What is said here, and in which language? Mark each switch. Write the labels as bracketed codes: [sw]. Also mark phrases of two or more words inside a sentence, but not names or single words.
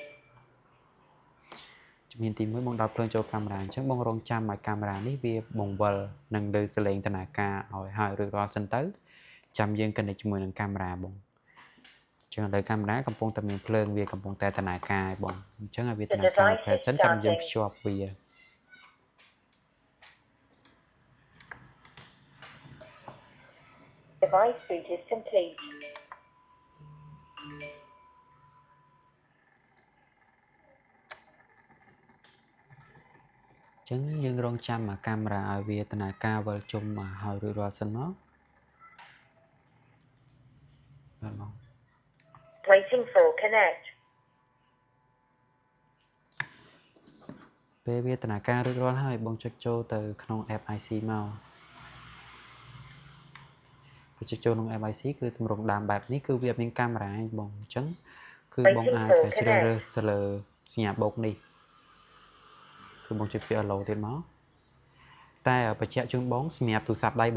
[km] ជំហានទី1បងដាក់ភ្លើងចូលកាមេរ៉ាអញ្ចឹងបងរងចាំឲ្យកាមេរ៉ានេះវាបង្វិលនឹងលើសលេងតនាការឲ្យហើយរួចរាល់សិនទៅចាំយើង connect ជាមួយនឹងកាមេរ៉ាបងចឹងលើកាមេរ៉ាកំពុងតែមានភ្លើងវាកំពុងតែតនាការឲ្យបងអញ្ចឹងឲ្យវាតនាការប្រហែលសិនចាំយើងភ្ជាប់វា [en] Device boot is complete. [km] ចឹងយើងរងចាំកាមេរ៉ាឲ្យវាតនាការវិលជុំមកហើយរួចរាល់សិនមកបាទបង [en] Waiting for connect. [km] ពេលវាតនាការរួចរាល់ហើយបងចុចចូលទៅក្នុង app IC មកពេលចុចចូលក្នុង app IC គឺទម្រង់ដើមបែបនេះគឺវាមានកាមេរ៉ាបងអញ្ចឹងគឺ បងអាចជ្រើសរើសទៅលើសញ្ញាបូកនេះគឺបងចុចពី allow ទៀតមកតែបញ្ជាក់ជូនបងសម្រាប់ទូរស័ព្ទដៃ